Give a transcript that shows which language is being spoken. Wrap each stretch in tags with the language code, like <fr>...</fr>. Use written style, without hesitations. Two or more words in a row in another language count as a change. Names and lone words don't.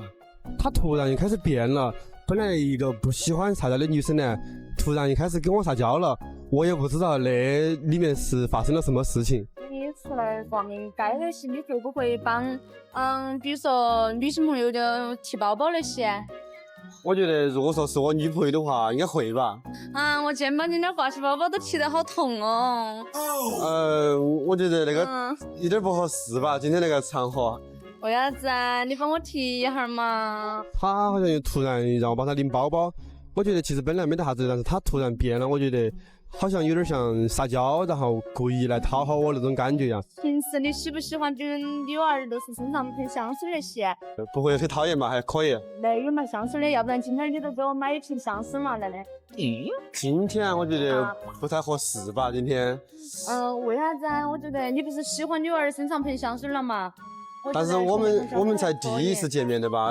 <zh>他突然就開始變了，本來一個不喜歡撒嬌的女生呢，突然就開始跟我撒嬌了，我也不知道那裡面是發生了什麼事情。你出來逛街那些，你會不會幫比如說女性朋友的提包包那些？我覺得如果說是我女朋友的話，應該會吧。我肩膀今天掛起包包都提得好痛哦。我覺得那個有點不合適吧，今天那個場合。為啥子啊？你幫我提一下嘛。他好像就突然讓我幫他拎包包，我覺得其實本來沒得啥子，但是他突然變了，我覺得好像有點像撒嬌，然後故意來討好我那種感覺呀。平時你喜不喜歡別人女兒都是身上噴香水那些？不會很討厭吧？還可以。那有嘛香水的，要不然今天你都給我買一瓶香水嘛來的。今天我覺得不太合適吧？今天。為啥子啊？我覺得你不是喜歡女兒身上噴香水了嗎？但是我們才第一次見面的吧？</zh>